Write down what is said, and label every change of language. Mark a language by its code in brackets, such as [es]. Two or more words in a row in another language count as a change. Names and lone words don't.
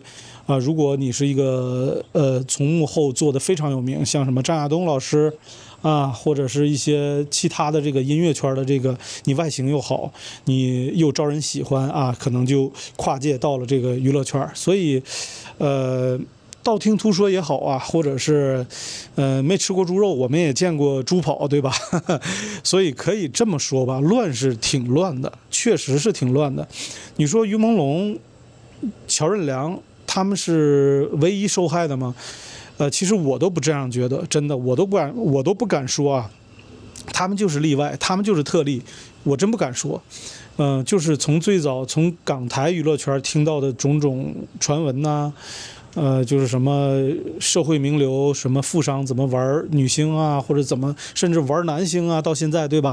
[zh] 如果你是一個從幕後做的非常有名，像什麼張亞東老師啊，或者是一些其他的這個音樂圈的這個，你外形又好，你又招人喜歡啊，可能就跨界到了這個娛樂圈。所以， 道聽途說也好啊，或者是沒吃過豬肉，我們也見過豬跑，對吧？所以可以這麼說吧，亂是挺亂的，確實是挺亂的。你說於朦朧、喬任梁他們是唯一受害的嗎？其實我都不這樣覺得，真的，我都不敢說啊，他们就是例外，他们就是特例，我真不敢说。就是从最早从港台娛樂圈聽到的種種傳聞吶，就是什麼社會名流，什麼富商怎麼玩女星啊，或者怎麼甚至玩男星啊，到現在，對吧？